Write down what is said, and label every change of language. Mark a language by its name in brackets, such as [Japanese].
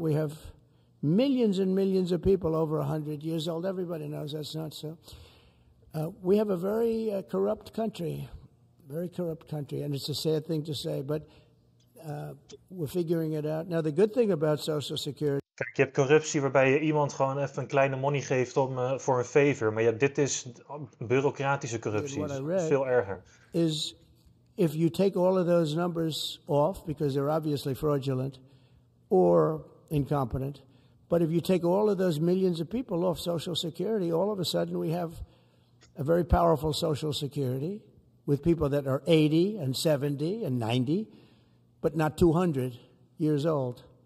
[English] We have millions and millions of people over 100 years old. Everybody knows that's not so. We have a very corrupt country, and it's a sad thing to say, but we're figuring it out. Now, the good thing about Social Security... [Dutch] Kijk, je hebt corruptie waarbij je iemand gewoon even een kleine money geeft voor een favor. Maar ja, dit is bureaucratische corruptie. Veel erger. [English] Is if you take all of those numbers off, because they're obviously fraudulent or incompetent, but if you take all of those millions of people off Social Security, all of a sudden we have a very powerful Social Security with people that are 80 and 70 and 90, but not 200 years old.